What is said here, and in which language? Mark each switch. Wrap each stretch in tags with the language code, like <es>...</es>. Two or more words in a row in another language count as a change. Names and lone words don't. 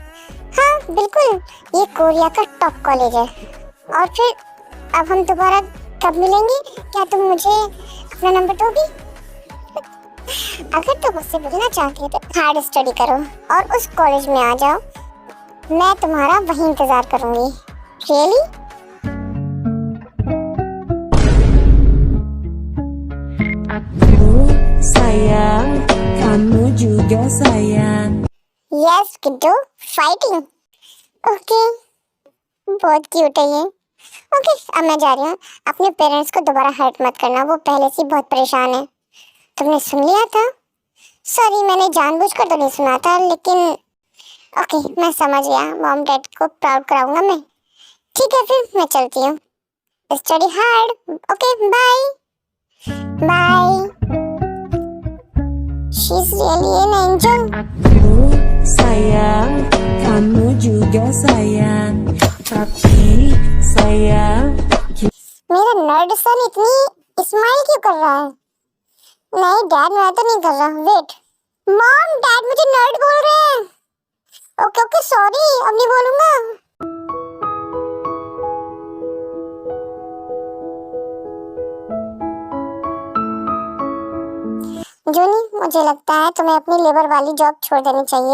<hi>हाँ बिल्कुल, ये कोरिया का टॉप कॉलेज है। और फिर अब हम दोबारा कब मिलेंगे? क्या तुम मुझे अपना नंबर दोगी? अगर तुम मुझसे मिलना चाहती हो तो</hi> <en>hard study</en> <hi>करो और उस कॉलेज में आ जाओ। मैं तुम्हारा वहीं इंतजार करूंगी। रियली?</hi> <id>Sayang, kamu juga sayang.</id> <en>yes kiddo, fighting. okay,</en> <hi>बहुत क्यूट है ये। ओके, अब मैं जा रही हूँ। अपने पेरेंट्स को दोबारा हर्ट मत करना, वो पहले से ही बहुत परेशान है। तुमने सुन लिया था? सॉरी, मैंने जानबूझकर तो नहीं सुना था, लेकिन ओके, मैं समझ गया।</hi> <en>mom dad</en> <hi>को प्राउड कराऊंगा मैं। ठीक है, फिर मैं चलती हूँ।</hi> <en>study hard. okay, bye bye. she is really an angel.</en> <id>Aku sayang, kamu juga sayang. Tapi sayang,</id> <hi>मेरा</hi> <en>nerd son</en> <hi>इतनी स्माइल क्यों कर रहा है? नहीं डैड, मैं तो नहीं कर रहा। वेट,</hi> <en>mom dad</en> <hi>मुझे नर्ड बोल रहे हैं।</hi> <en>okay okay, sorry,</en> <hi>अब नहीं बोलूंगा। जूनी, मुझे लगता है तुम्हें अपनी लेबर वाली जॉब छोड़ देनी चाहिए।</hi>